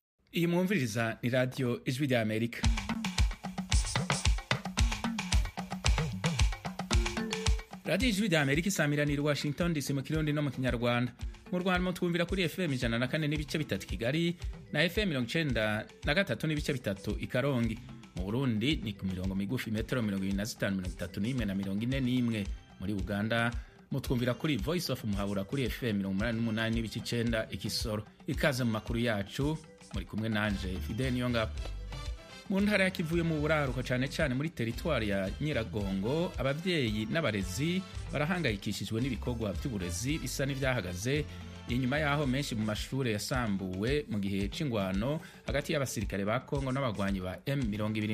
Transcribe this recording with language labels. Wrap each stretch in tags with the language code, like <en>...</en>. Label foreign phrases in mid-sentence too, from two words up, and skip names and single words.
<rn>Iyi mwumviriza ni radio Ijwi rya Amerika. Radio Ijwi rya Amerika isamiranira Washington DC mu Kirundi no mu Kinyarwanda. Mu Rwanda mutwumvira kuri FM 104 n'ibice bitatu Kigali na FM 93 n'ibice bitatu i Karongi. Mu Burundi ni ku mirongo migufi metero 25 31 na 41. Muri Uganda mutwumvira kuri Voice of Muhabura kuri FM 88 n'ibice 9 Ikisoro. Ikaze mu makuru yacu muri kumwe nanje Fidel Niyongabo. Mu ntara ya Kivuye mu buraruko cyane muri teritwari ya Nyiragongo, abavyeyi n'abarezi barahangayikishijwe n'ibikorwa by'uburezi bisa n'ivyahagaze inyuma yaho menshi mu mashure yasambuwe mu gihe c'ingwano hagati y'abasirikare ba Kongo n'abagwanyi ba M23.</rn>